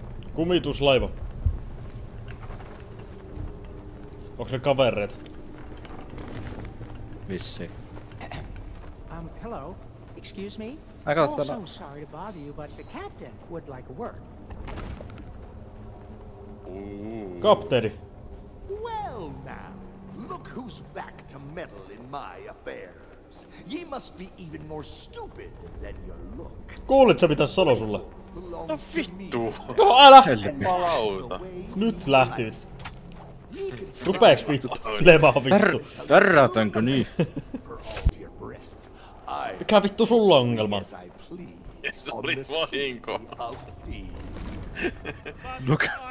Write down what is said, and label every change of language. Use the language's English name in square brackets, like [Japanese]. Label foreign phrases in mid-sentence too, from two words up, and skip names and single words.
[Finnish] Kumituslaiva. Onks ne kavereita? Vissiin. [English] Hello. Excuse me? I got Oh, that. so sorry to bother you, but the captain would like a word. [Finnish] Kapteeni. [English] Well now, look who's back to meddle in my affairs. Ye must be even more stupid than you look. [Finnish] Kuulit sä mitä sano sulle? [English] Belongs to me. [Finnish] Vittu. No älä! Jumalauta. Nyt lähti vittu. Rupeeks vittu lemaa vittu? Tärrätänkö niin? Mikä vittu sulla on ongelma? Se oli vahinko. [English] Look.